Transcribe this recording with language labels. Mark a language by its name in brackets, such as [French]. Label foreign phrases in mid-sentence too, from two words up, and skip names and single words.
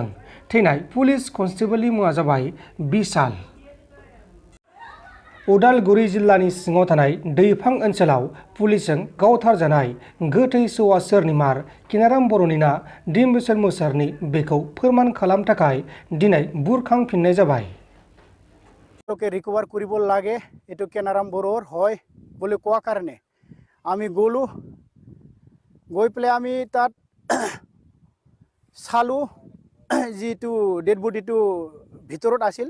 [Bodo] थैनाय पुलिस कनस्टेबलनि मुङा जाबाय बिशाल। उदालगुरि जिल्लानि सिङाव थानाय दैफां ओनसोलाव पुलिसजों गावथारजानाय गोथै सौआ सोरनिमार केनाराम बर'नि ना डिम्बेश्वर मुसाहारिनि बेखौ फोरमान खालामनो थाखाय दिनै बुरखांफिननाय जाबाय। [Assamese] রিকভার কৰিব লাগে এটো কেনারাম বড়োর হয় বলে কোৱা কাৰণে আমি গলো, গৈ পেলাই আমি তাত চালো যিটো ডেড বডিটো ভিতৰত আছিল।